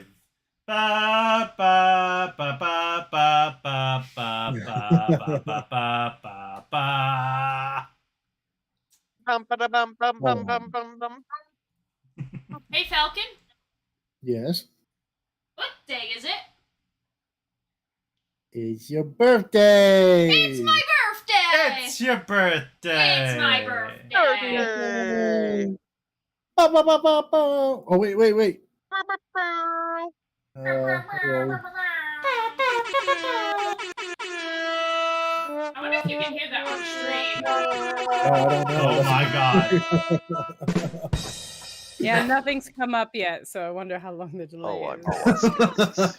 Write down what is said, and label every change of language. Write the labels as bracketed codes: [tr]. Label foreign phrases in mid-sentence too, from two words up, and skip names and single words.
[en] Ba ba ba ba ba ba ba ba ba ba ba ba. Bum, ba bum bum bum bum bum bum. Hey, Falcon. Yes. What day is it? It's your birthday. It's my birthday. It's your birthday. It's my birthday. Birthday. Ba, ba, ba, ba, ba. Oh, wait. Ba, ba, ba. Hello. I wonder if you can hear that on stream. I don't know. Oh my god. Yeah, nothing's come up yet, so I wonder how long the delay Oh, is.